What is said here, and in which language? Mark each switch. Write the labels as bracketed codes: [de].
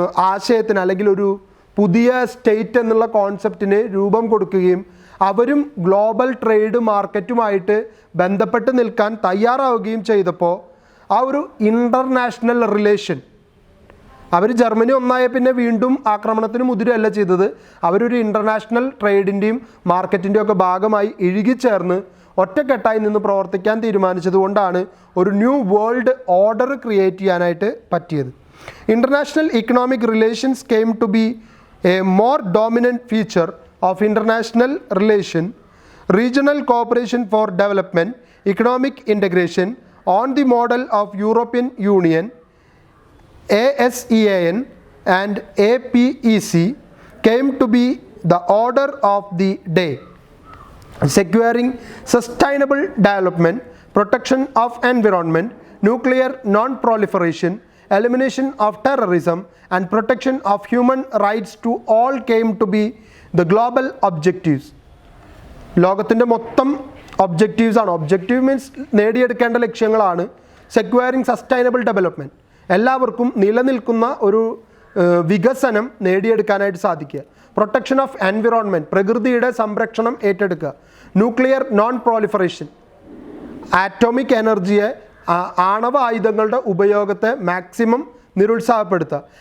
[ml] ആശയത്തിന് അല്ലെങ്കിൽ ഒരു പുതിയ സ്റ്റേറ്റ് എന്നുള്ള കോൺസെപ്റ്റിന് രൂപം കൊടുക്കുകയും അവരും ഗ്ലോബൽ ട്രേഡ് മാർക്കറ്റുമായിട്ട് ബന്ധപ്പെട്ട് നിൽക്കാൻ തയ്യാറാവുകയും ചെയ്തപ്പോൾ ആ ഒരു ഇൻ്റർനാഷണൽ റിലേഷൻ, അവർ ജർമ്മനി ഒന്നായ പിന്നെ വീണ്ടും ആക്രമണത്തിന് മുതിരുകയല്ല ചെയ്തത്, അവരൊരു ഇൻ്റർനാഷണൽ ട്രേഡിൻ്റെയും മാർക്കറ്റിൻ്റെയും ഒക്കെ ഭാഗമായി ഇഴുകിച്ചേർന്ന് ഒറ്റക്കെട്ടായി നിന്ന് പ്രവർത്തിക്കാൻ തീരുമാനിച്ചതുകൊണ്ടാണ് ഒരു ന്യൂ വേൾഡ് ഓർഡർ ക്രിയേറ്റ് ചെയ്യാനായിട്ട് പറ്റിയത്. [en] International economic relations came to be a more dominant feature of international relation, regional cooperation for development, economic integration on the model of European Union, ASEAN and APEC came to be the order of the day, securing sustainable development, protection of environment, nuclear non-proliferation, elimination of terrorism and protection of human rights to all came to be the global objectives. [ml] ലോകത്തിൻ്റെ മൊത്തം objectives ആണ്. Objective means നേടിയെടുക്കേണ്ട ലക്ഷ്യങ്ങളാണ്. [en] securing sustainable development, [ml] എല്ലാവർക്കും നിലനിൽക്കുന്ന ഒരു വികസനം നേടിയെടുക്കാനായിട്ട് സാധിക്കുക. [en] protection of environment, [ml] പ്രകൃതിയുടെ സംരക്ഷണം ഏറ്റെടുക്കുക. ന്യൂക്ലിയർ നോൺ പ്രോലിഫറേഷൻ, ആറ്റോമിക് എനർജിയെ, ആണവ ആയുധങ്ങളുടെ ഉപയോഗത്തെ മാക്സിമം നിരുത്സാഹപ്പെടുത്തുക.